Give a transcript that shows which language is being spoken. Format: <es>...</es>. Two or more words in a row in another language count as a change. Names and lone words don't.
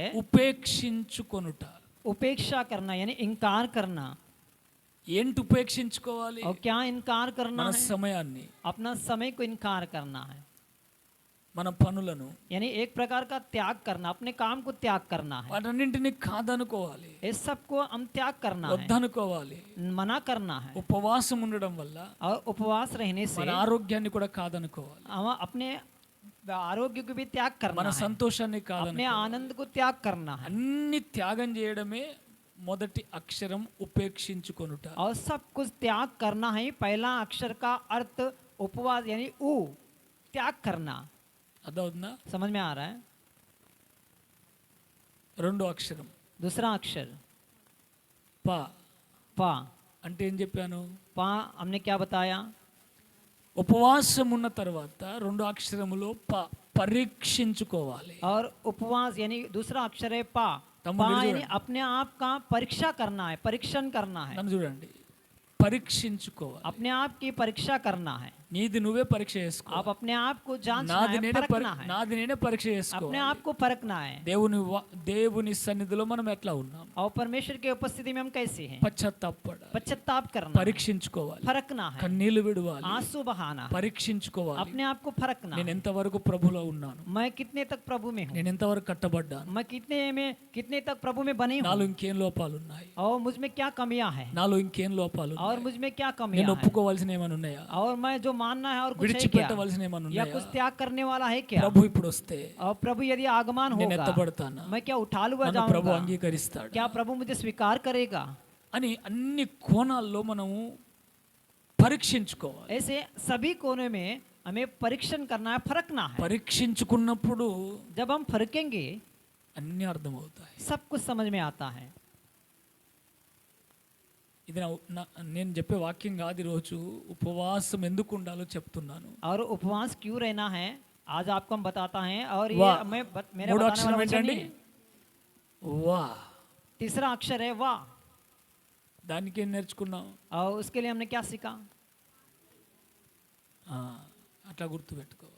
<te>ఉపేక్షించుకొనుట.</te> <hi>उपेक्षा करना, यानी इनकार करना।</hi> <te>ఏంటి ఉపేక్షించుకోవాలి?</te> <hi>और क्या इनकार करना</hi> <te>మన</te> <hi>है?</hi> <te>సమయాన్ని,</te> <hi>अपना समय को इनकार करना है,</hi> <te>మన పనులను,</te> <hi>यानी एक प्रकार का त्याग करना, अपने काम को त्याग करना है।</hi> <te>వాటన్నింటినీ కాదనుకోవాలి,</te> <hi>इस सब को हम त्याग करना है,</hi> <te>వద్దనుకోవాలి.</te> <hi>मना करना है।</hi> <te>ఉపవాసం ఉండడం వల్ల</te> <hi>और उपवास रहने से</hi> <te>మన ఆరోగ్యాన్ని కూడా కాదనుకోవాలి,</te> <hi>हम अपने आरोग्य को भी त्याग करना</hi> <te>మన</te> <hi>है,</hi> <te>సంతోషాన్ని</te> <hi>अपने</hi> <te>కాదనుకోవాలి.</te> <hi>आनंद को त्याग करना है।</hi> <te>అన్ని త్యాగం చేయడమే మొదటి అక్షరం ఉపేక్షించుకొనుట.</te> <hi>और सब कुछ त्याग करना है। पहला अक्षर का अर्थ उपवास यानी ऊ, त्याग करना।</hi> <te>అదవుతుందా?</te> <hi>समझ में आ रहा है?</hi> <te>రెండో అక్షరం</te> <hi>दूसरा अक्षर</hi> <te>పా.</te> <hi>पा।</hi> <te>అంటే ఏం చెప్పాను?</te> <hi>पा हमने क्या बताया?</hi> <te>ఉపవాసం ఉన్న తర్వాత రెండో అక్షరములో పరీక్షించుకోవాలి.</te> <hi>और उपवास यानी दूसरा अक्षर है पा। तम्बू पा गिर यानी जाएगा। अपने आप का परीक्षा करना है, परीक्षण करना है,</hi> <te>నన్ను చూడండి, పరీక్షించుకోవాలి.</te> <hi>अपने आप की परीक्षा करना है।</hi> <te>నీది నువ్వే పరీక్ష చేసుకో.</te> <hi>आप अपने आप को जांचना</hi> <te>నాది</te> <hi>है,</hi> <te>నేనే</te> <hi>परखना है,</hi> <te>నాది నేనే పరీక్ష చేసుకో.</te> <hi>अपने आप को परखना है।</hi> <te>దేవుని సన్నిధిలో మనం ఎట్లా ఉన్నాం?</te> <hi>और परमेश्वर की उपस्थिति में हम कैसे हैं?</hi> <te>పశ్చాత్తాపడాలి,</te> <hi>पश्चाताप करना,</hi> <te>పరీక్షించుకోవాలి,</te> <hi>परखना है,</hi> <te>కన్నీళ్లు విడవాలి,</te> <hi>आंसू बहाना है,</hi> <te>పరీక్షించుకోవాలి.</te> <hi>अपने आप को परखना</hi> <te>నేను</te> <hi>है।</hi> <te>ఎంతవరకు ప్రభులో ఉన్నాను,</te> <hi>मैं कितने तक प्रभु में हूँ,</hi> <te>నేను ఎంతవరకు కట్టబడ్డాను,</te> <hi>मैं कितने तक प्रभु में बनी</hi> <te>నాలో</te> <hi>हूँ,</hi> <te>ఇంకేం లోపాలు ఉన్నాయి,</te> <hi>और मुझ में क्या कमियां हैं,</hi> <te>నాలో ఇంకేం లోపాలు</te> <hi>और</hi> <te>ఉన్నాయి,</te> <hi>मुझ में क्या</hi> <te>నేను</te> <hi>कमियां हैं,</hi> <te>ఒప్పుకోవాల్సిన ఏమైనా ఉన్నాయా,</te> <hi>और मैं जो मानना है और कुछ है क्या,</hi> <te>విడిచిపెట్టవలసిన ఏమైనా</te> <hi>या</hi> <te>ఉన్నాయా?</te> <hi>कुछ त्याग करने वाला है क्या?</hi> <te>ప్రభు ఇప్పుడు వస్తే</te> <hi>और प्रभु यदि आगमन</hi> <te>నేను</te> <hi>होगा,</hi> <te>ఎత్తబడతానా?</te> <hi>मैं क्या उठा लुआ</hi> <te>నన్ను ప్రభు</te> <hi>जाऊंगा?</hi> <te>అంగీకరిస్తాడు</te> <hi>क्या प्रभु मुझे स्वीकार करेगा?</hi> <te>అని అన్ని కోణాల్లో మనము పరీక్షించుకోవాలి.</te> <hi>ऐसे सभी कोने में हमें परीक्षण करना है, परखना है।</hi> <te>పరీక్షించుకున్నప్పుడు</te> <hi>जब हम परखेंगे</hi> <te>అన్ని అర్థమవుతాయి.</te> <hi>सब कुछ समझ में आता है।</hi> <te>ఇది నేను చెప్పే వాక్యం కాదు. ఈరోజు ఉపవాసం ఎందుకు ఉండాలో చెప్తున్నాను.</te> <hi>और उपवास क्यों रहना है आज आपको हम बताता है। और ये वाह। मेरे</hi> <te>మూడో</te> <hi>बताने</hi> <te>అక్షరం</te> <hi>वाला वचन</hi> <te>ఏంటండి?</te> <hi>नहीं है।</hi> <te>వా.</te> <hi>तीसरा अक्षर है वाह।</hi> <te>దానికి ఏం నేర్చుకున్నాం?</te> <hi>और उसके लिए हमने क्या सीखा?</hi> <te>అట్లా గుర్తుపెట్టుకోవాలి.</te>